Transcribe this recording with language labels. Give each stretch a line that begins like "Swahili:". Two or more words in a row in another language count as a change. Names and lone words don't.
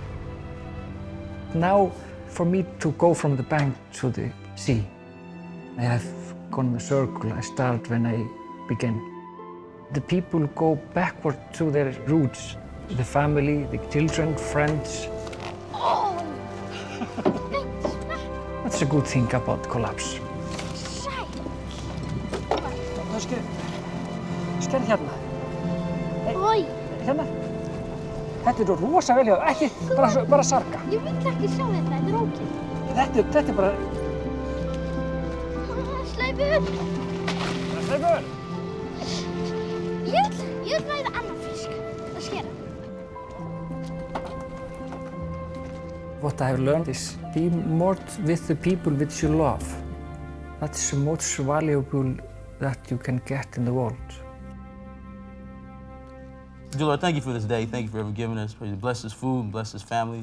English: Now, for me to go from the bank to the sea, I have gone the circle. I start when I begin. The people go backward to their roots. The family, the children, friends. Oh. That's a good thing about collapse.
Icelandic: Sker hérna. Oj. Hérna. Þetta er rosa vel hjá þér. Ekki, bara sarga. Ég vill ekki sjá þetta, þetta er ókei. Þetta er bara... Sleipur. Sleipur. Ég vil ræða annan fisk. Það skera.
English: What I have learned is be more with the people which you love. That's the most valuable that you can get in the world. Dear Lord, thank you for this day. Thank you for ever giving us. Bless his food and bless his family.